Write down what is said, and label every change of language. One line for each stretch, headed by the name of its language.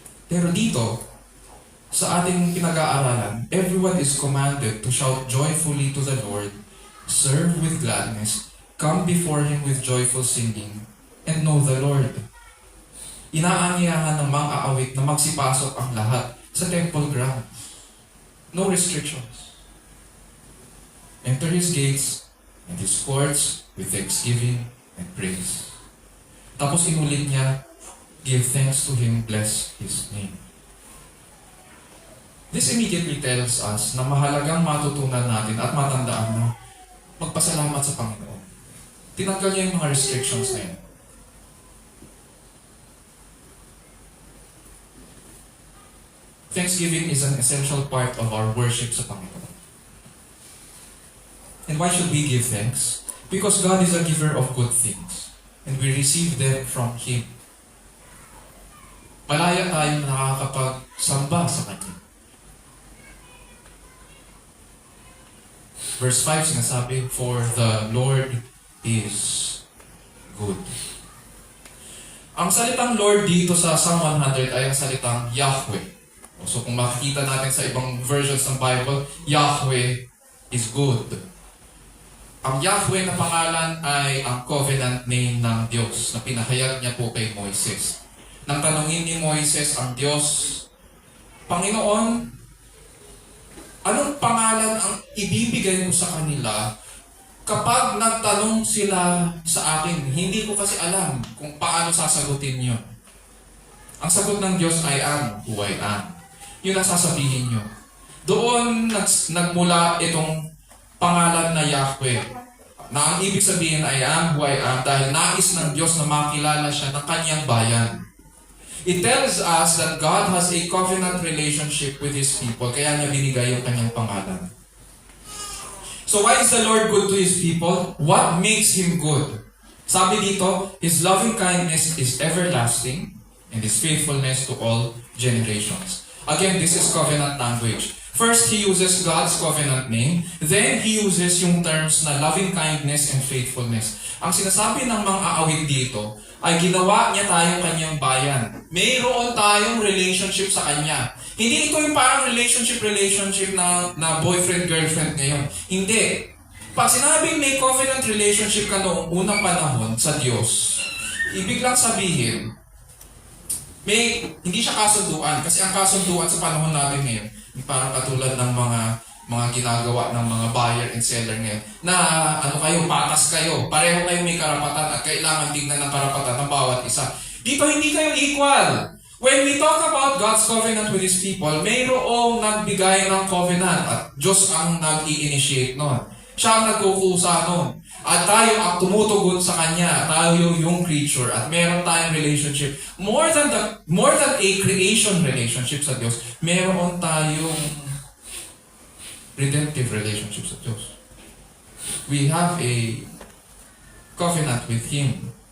Filipino: Pero dito, sa ating pinag-aaralan,
English: everyone is commanded to shout joyfully to the Lord, serve with gladness, come before Him with joyful singing, and know the Lord.
Filipino: Inaanyayahan ng mga aawit na magsipasok ang lahat sa temple grounds.
English: No restrictions. Enter His gates and His courts with thanksgiving and praise.
Filipino: Tapos inulit niya,
English: give thanks to Him, bless His name. This immediately tells us
Filipino: na mahalagang matutunan natin at matandaan na magpasalamat sa Panginoon. Tinanggal niya yung mga restrictions na yun.
English: Thanksgiving is an essential part of our worship
Filipino: sa Panginoon.
English: And why should we give thanks? Because God is a giver of good things. And we receive them from Him.
Filipino: Malaya tayong nakakapagsamba sa Kanya.
English: Verse 5
Filipino: sinasabi,
English: for the Lord is good.
Filipino: Ang salitang Lord dito sa Psalm 100 ay ang salitang Yahweh. So kung makikita natin sa ibang versions ng Bible,
English: Yahweh is good.
Filipino: Ang Yahweh na pangalan ay ang covenant name ng Diyos na pinahayag niya po kay Moises. Nang tanungin ni Moises ang Diyos, Panginoon, anong pangalan ang ibibigay mo sa kanila kapag nagtanong sila sa akin? Hindi ko kasi alam kung paano sasagutin niyo. Ang sagot ng Diyos ay ang
English: who I am.
Filipino: Yun ang sasabihin niyo. Doon nagmula itong pangalan na Yahweh, na ang ibig sabihin ay
English: am who I am
Filipino: dahil nais ng Diyos na makilala siya ng kanyang bayan.
English: It tells us that God has a covenant relationship with His people,
Filipino: kaya niya binigay yung kanyang pangalan.
English: So why is the Lord good to His people? What makes Him good?
Filipino: Sabi dito,
English: His loving kindness is everlasting, and His faithfulness to all generations. Again, this is covenant language. First, He uses God's covenant name. Then, He uses yung terms na loving kindness and faithfulness.
Filipino: Ang sinasabi ng mga aawit dito ay ginawa niya tayong kanyang bayan. Mayroon tayong relationship sa kanya. Hindi ito yung parang relationship na boyfriend-girlfriend ngayon. Hindi. Pag sinabing may covenant relationship ka noong unang panahon sa Diyos, ibig lang sabihin, hindi siya kasunduan. Kasi ang kasunduan sa panahon natin ngayon, parang katulad ng mga ginagawa ng mga buyer and seller ngayon, na patas kayo, pareho kayo may karapatan at kailangan tignan ng karapatan ng bawat isa. Dito hindi kayo equal.
English: When we talk about God's covenant with His people,
Filipino: mayroong nagbigay ng covenant at Diyos ang nag-i-initiate nun. Siya ang nagkukusa nun. At tayo ang tumutugon sa Kanya. Tayo yung creature at meron tayong relationship.
English: More than a creation relationship
Filipino: sa Diyos, meron tayong redemptive relationship sa Diyos.
English: We have a covenant with Him.